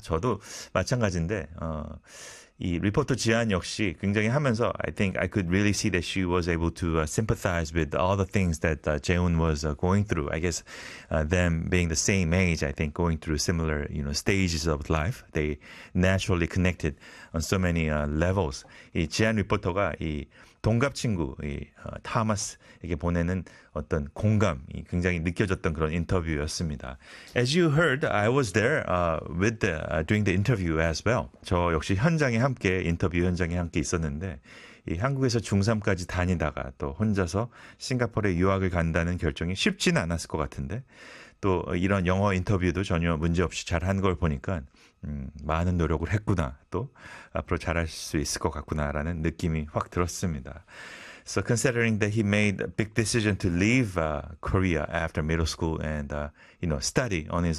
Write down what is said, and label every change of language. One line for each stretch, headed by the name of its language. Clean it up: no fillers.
Korean: 저도 마찬가지인데 이 리포터 지안 역시 굉장히 하면서
English: I think I could really see that she was able to sympathize with all the things that Jaehoon was going through. I guess them being the same age, I think going through similar, you know, stages of life, they naturally connected on so many levels.
Korean: 이 지안 리포터가 이 동갑 친구 이 타마스에게 보내는 어떤 공감이 굉장히 느껴졌던 그런 인터뷰였습니다.
English: As you heard, I was there during the interview as well.
Korean: 저 역시 현장에 함께 인터뷰 현장에 함께 있었는데 이 한국에서 중3까지 다니다가 또 혼자서 싱가포르에 유학을 간다는 결정이 쉽지는 않았을 것 같은데 또 이런 영어 인터뷰도 전혀 문제 없이 잘 한 걸 보니까 많은 노력을 했구나 또 앞으로 잘할 수 있을 것 같구나라는 느낌이 확 들었습니다.
English: So considering that he made a big decision to leave Korea after middle school and study on his